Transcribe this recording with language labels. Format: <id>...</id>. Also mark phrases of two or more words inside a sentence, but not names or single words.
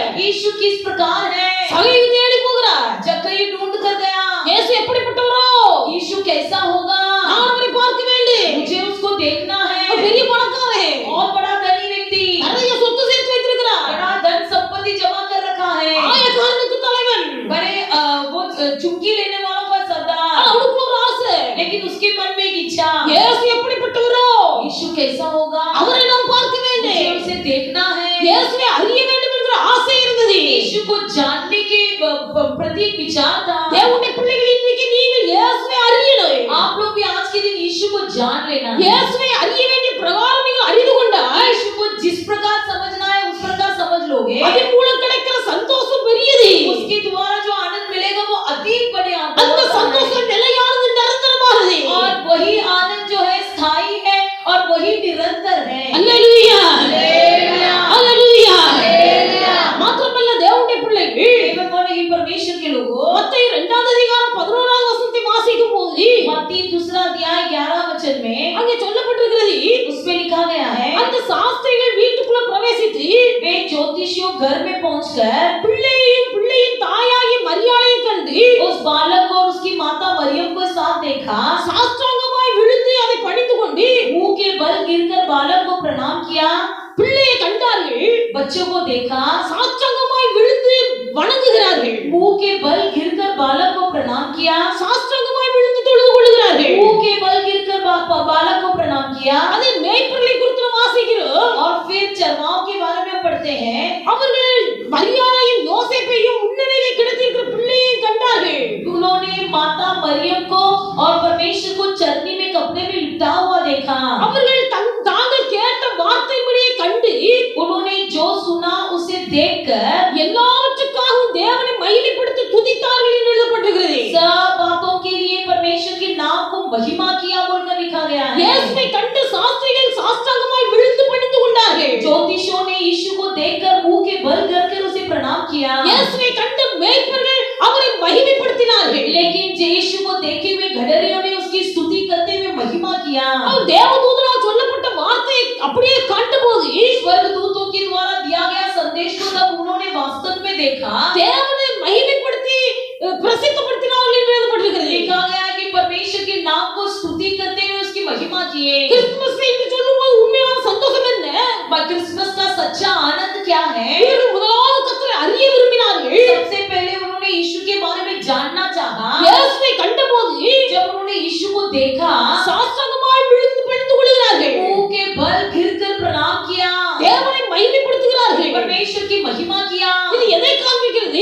<hi>यीशु किस प्रकार है,</hi> <ta>சகையை தேடி போகிறார்.</ta> <hi>जक्कई ढूंढ कर गया।</hi> <ta>இயேசு எப்படிப்பட்டவரோ?</ta> <hi>यीशु कैसा होगा,</hi> <ta>நான் அவரை பார்க்க வேண்டும்.</ta> <hi>मुझे उसको देखना है।</hi> <ta>அவர் பெரிய பணக்காரன்.</ta> <hi>बहुत बड़ा धनी व्यक्ति,</hi> <ta>நிறைய சொத்து சேர்த்து வைத்திருக்கிறார்.</ta> <hi>बड़ा धन संपत्ति जमा कर रखा है,</hi> <ta>ஆயக்காரனுக்கு தலைவன்.</ta> <hi>बड़े वो चुंगी लेने वालों का सरदार,</hi> <ta>அவனுக்கு ஒரு ஆசை.</ta> <hi>लेकिन उसके मन में एक इच्छा,</hi> <ta>இயேசு எப்படிப்பட்டவரோ?</ta> <hi>यीशु कैसा होगा,</hi> <ta>அவரை நாம் பார்க்க</ta> <hi>मुझे</hi> <ta>வேண்டும்.</ta> <hi>उसे देखना है।</hi> <ta>இயேசுவை அறிய வேண்டும் என்கிற ஆசை இருந்தது.</ta> <hi>यीशु को जानने के प्रति एक विचार था।</hi> <ta>தேவனுடைய பிள்ளைகள் இன்றைக்கு நீங்கள் இயேசுவை அறியணும்.</ta> <hi>आप लोग भी आज के दिन यीशु को जान लेना है।</hi> <ta>இயேசுவை அறிய வேண்டிய பிரகாரம் நீங்கள் அறிந்து கொண்டால்</ta> <hi>यीशु को जिस प्रकार समझना है उस प्रकार समझ लोगे,</hi> <ta>அதன் மூலம் கிடைக்கிற சந்தோஷம் பெரியது.</ta> <hi>उसके द्वारा जो आनंद मिलेगा वो अधिक बड़े</hi> <ta>அந்த</ta> <hi>आनंद है।</hi> <ta>சந்தோஷம் நிலையானது, நிரந்தரமானது.</ta> <hi>और वही आनंद जो है स्थायी है और वही निरंतर है।</hi> <ta>அல்லேலூயா,</ta> <hi>हालेलुया,</hi> <ta>அல்லேலூயா.</ta> <hi>हालेलुया।</hi> <ta>மாத்திரமல்ல தேவனுடைய பிள்ளைகள்</ta> <hi>केवल वो नहीं, परमेश्वर के लोगों,</hi> <ta>மத்தேயு 2 அதிகாரம் 11வது வசனத்தை வாசிக்கும் போது</ta> <hi>मत्ती 2 अध्याय 11 वचन में</hi> <ta>அங்கே சொல்லப்பட்டிருக்கிறது,</ta> <hi>उसमें लिखा गया है,</hi> <ta>அந்த சாஸ்திரிகள் வீட்டுக்குள்ள பிரவேசித்து</ta> <hi>वे ज्योतिषियों घर में पहुंचकर</hi> <ta>பிள்ளையின் தாயாகி மரியாளையை கண்டு</ta> <hi>उस बालक और उसकी माता मरियम को साथ देखा,</hi> <ta>சாஷ்டாங்கமாய் விழுந்து அதை பணிந்து கொண்டு</ta> <hi>मुंह के बल गिरकर बालक को प्रणाम किया।</hi> <ta>பிள்ளையை கண்டார்கள்.</ta> <hi>बच्चों को देखा,</hi> <ta>சாஷ்டாங்கமாய் விழுந்து வணங்குகிறார்கள்.</ta> <hi>मुंह के बल गिरकर बालक को प्रणाम किया,</hi> <ta>சாஷ்டாங்கமாய் விழுந்து தொழுது கொள்கிறார்கள்.</ta> <hi>मुंह के बल गिरकर बालक को प्रणाम किया।</hi> <ta>அதை மேய்ப்பர்களை குறித்து நாம் வாசிக்கிறோம்.</ta> <hi>और फिर चरवाओं के बारे में पढ़ते हैं,</hi> <ta>அவர்கள் மரியாளையும் யோசேப்பையும் முன்னணியிலே கிடத்திருக்கிற பிள்ளையையும் கண்டார்கள்.</ta> <hi>उन्होंने माता मरियम को और परमेश्वर को चरनी में कपड़े में लिपटा हुआ देखा।</hi> <ta>அவர்கள் தாங்கள் கேட்ட வார்த்தைப்படியே கண்டு</ta> <hi>उन्होंने जो सुना उसे देखकर</hi> <ta>எல்லாவற்றுக்காகவும் தேவனை மகிமைப்படுத்தி துதித்தார்கள் என்று எழுதப்பட்டிருக்கிறது.</ta> <hi>सब बातों के लिए परमेश्वर के नाम को महिमा किया बोलकर लिखा गया है।</hi> <ta>இயேசுவை கண்டு சாஸ்திரிகள் சாஷ்டாங்கமாய் விழுந்து பணிந்து கொண்டார்கள்.</ta> <hi>ज्योतिषियों ने यीशु को देखकर मुंह के बल करके उसे प्रणाम किया।</hi> <ta>இயேசுவை கண்டு மேய்ப்பர்கள் அவரை மகிமைப்படுத்தினார்கள்.</ta> <hi>लेकिन यीशु को देखे हुए घड़रियों ने उसकी स्तुति करते हुए महिमा किया।</hi> <ta>அவர் தேவதூதனால் சொல்லப்பட்ட வார்த்தை அப்படியே கண்டபோது</ta> <hi>स्वर्गदूतों के द्वारा दिया गया संदेश को जब उन्होंने वास्तव में देखा,</hi> <ta>தேவனை மகிமைப்படுத்தி பிரசித்தப்படுத்தினார்கள் என்று எழுதப்பட்டிருக்கிறது.</ta> <hi>लिखा गया है कि परमेश्वर के नाम को स्तुति करते हुए उसकी महिमा किए।</hi> <ta>கிறிஸ்துமஸ் என்று சொல்லும்போது உண்மையான சந்தோஷம் என்ன?</ta> <hi>क्रिसमस का सच्चा आनंद क्या है?</hi> <ta>இவர்கள் முதலாவது கர்த்தரை அறிய விரும்பினார்கள்.</ta> <hi>सबसे पहले उन्होंने यीशु के बारे में जानना चाहा।</hi> <ta>இயேசுவை கண்டபோது</ta> <hi>जब उन्होंने यीशु को देखा,</hi> <ta>சாஷ்டாங்கமாய் விழுந்து பணிந்து கொள்கிறார்கள்.</ta> <hi>मुंह के बल गिरकर प्रणाम किया,</hi> <ta>தேவனை மகிமைப்படுத்துகிறார்கள்.</ta> <hi>परमेश्वर की महिमा किया।</hi> <ta>இது எதை காண்பிக்கிறது?</ta>